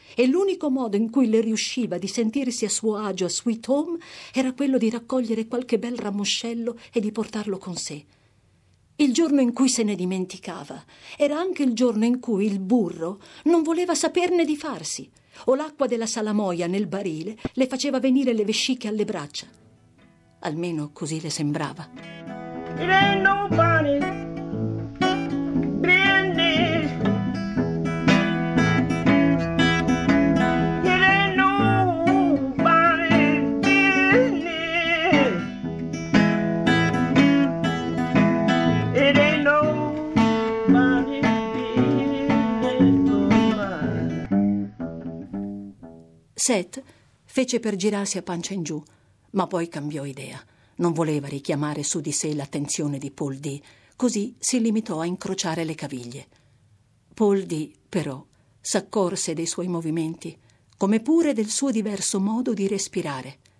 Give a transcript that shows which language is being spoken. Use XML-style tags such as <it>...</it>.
<it>E l'unico modo in cui le riusciva di sentirsi a suo agio a Sweet Home era quello di raccogliere qualche bel ramoscello e di portarlo con sé. Il giorno in cui se ne dimenticava era anche il giorno in cui il burro non voleva saperne di farsi, o l'acqua della salamoia nel barile le faceva venire le vesciche alle braccia. Almeno così le sembrava.</it> <en>It ain't nobody's business. It ain't nobody's business. It ain't nobody's business.</en> <it>Seth fece per girarsi a pancia in giù, ma poi cambiò idea. Non voleva richiamare su di sé l'attenzione di Paul D. così si limitò a incrociare le caviglie. Paul D., però, s'accorse dei suoi movimenti, come pure del suo diverso modo di respirare.</it>